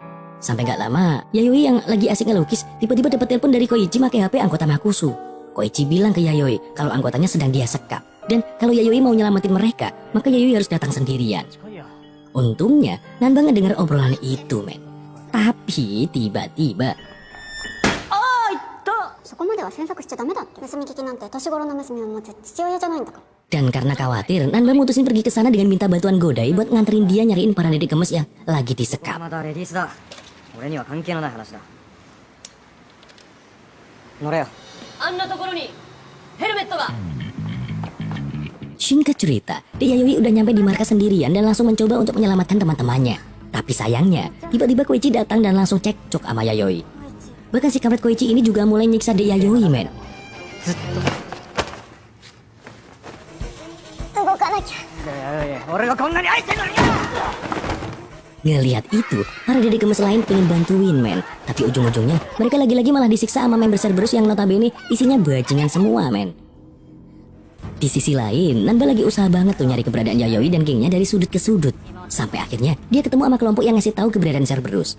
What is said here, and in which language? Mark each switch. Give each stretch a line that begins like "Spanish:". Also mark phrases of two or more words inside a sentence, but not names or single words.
Indonesian: Sampai gak lama, Yayoi yang lagi asik ngelukis tiba-tiba dapat telepon dari Koichi pakai HP anggota Makusu. Koichi bilang ke Yayoi kalau anggotanya sedang dia sekap. Dan kalau Yayoi mau nyelamatin mereka, maka Yayoi harus datang sendirian. Untungnya, Nanba ngedenger obrolan itu, men. Tapi tiba-tiba...
Japanese: そこまでは詮索しちゃダメだって。盗み聞きなんて年頃の娘を持つ父親じゃないんだから。
Indonesian: Dan karena khawatir, Nanba mutusin pergi ke sana dengan minta bantuan Godai buat nganterin dia nyariin para dede gemes yang lagi disekap.
Japanese: まだレディースだ。俺には関係のない話だ。乗れよ。あんなところにヘルメットが。
Indonesian: Singkat cerita, Yayoi udah nyampe di markas sendirian dan langsung mencoba untuk menyelamatkan teman-temannya. Tapi sayangnya, tiba-tiba Koichi datang dan langsung cekcok sama Yayoi. Bahkan si kampret Koichi ini juga mulai nyiksa Yayoi, men.
Japanese: 動かなきゃ。俺がこんなに愛してんのに。
Indonesian: Ngelihat itu, para dede gemes lain pengen bantuin, men. Tapi ujung-ujungnya, mereka lagi-lagi malah disiksa sama member Cerberus yang notabene isinya bajingan semua, men. Di sisi lain, Nanba lagi usaha banget tuh nyari keberadaan Yayoi dan gengnya dari sudut ke sudut. Sampai akhirnya, dia ketemu sama kelompok yang ngasih tahu keberadaan Cerberus.